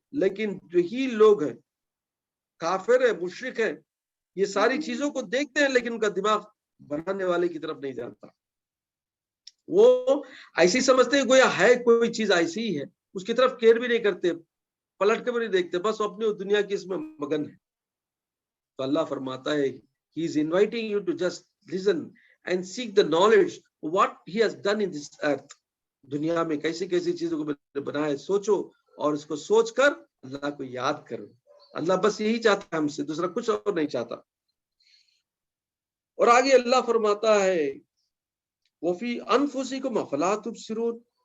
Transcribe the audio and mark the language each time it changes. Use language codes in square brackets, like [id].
[ur] لیکن یہی لوگ ہیں کافر ہے، مشرک ہے، یہ ساری چیزوں کو دیکھتے ہیں لیکن ان کا دماغ بنانے والے کی طرف نہیں جانتا. وہ ایسی سمجھتے ہیں گویا ہے کوئی چیز ایسی ہی ہے، اس کی طرف کیئر بھی نہیں کرتے، پلٹ کے بھی نہیں دیکھتے، بس اپنی دنیا کی اس میں مگن ہے. تو اللہ فرماتا ہے [en] He is inviting you to just listen and seek the knowledge what he has done in this earth. [ur] دنیا میں کیسی کیسی چیزوں کو بنایا ہے، سوچو اور اس کو سوچ کر اللہ کو یاد کرو. اللہ بس یہی چاہتا ہے ہم سے، دوسرا کچھ اور نہیں چاہتا. اور آگے اللہ فرماتا ہے [ar] وفی انفسکم افلا تبصرون.